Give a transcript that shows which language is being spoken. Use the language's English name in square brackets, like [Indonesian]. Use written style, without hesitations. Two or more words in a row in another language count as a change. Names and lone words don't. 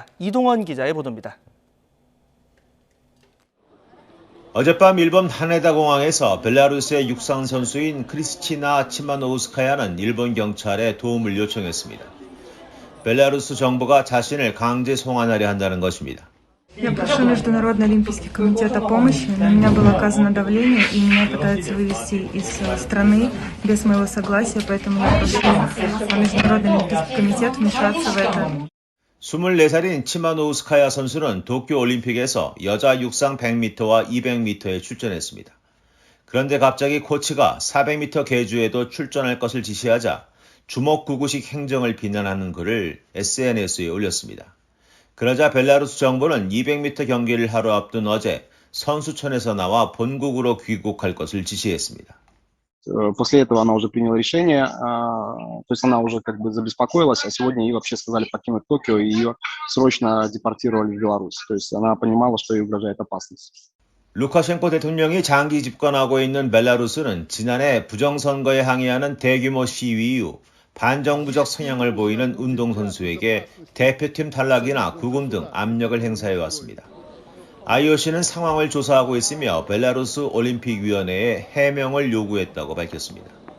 [Korean] 이동원 기자의 보도입니다. 어젯밤 일본 하네다 공항에서 벨라루스의 육상 선수인 크리스티나 치마노우스카야는 일본 경찰에 도움을 요청했습니다. 벨라루스 정부가 자신을 강제 송환하려 한다는 것입니다. [Russian] Я прошу Международный олимпийский комитет о помощи. На меня было оказано давление, и меня пытаются вывести из страны без моего согласия, поэтому я прошу Международный олимпийский комитет вмешаться в это. [Korean] 24살인 치마노우스카야 선수는 도쿄올림픽에서 여자 육상 100m와 200m에 출전했습니다. 그런데 갑자기 코치가 400m 계주에도 출전할 것을 지시하자 주먹구구식 행정을 비난하는 글을 SNS에 올렸습니다. 그러자 벨라루스 정부는 200m 경기를 하루 앞둔 어제 선수촌에서 나와 본국으로 귀국할 것을 지시했습니다. [Russian] После этого она уже приняла решение, то есть она уже как бы забеспокоилась, а сегодня ей вообще сказали покинуть Токио и ее срочно депортировали в Беларусь. То есть она понимала, что ей угрожает опасность. [Korean] 루카셴코 대통령이 장기 집권하고 있는 벨라루스는 지난해 부정선거에 항의하는 대규모 시위 이후 반정부적 성향을 보이는 운동선수에게 대표팀 탈락이나 구금 등 압력을 행사해왔습니다. IOC는 상황을 조사하고 있으며 벨라루스 올림픽위원회에 해명을 요구했다고 밝혔습니다.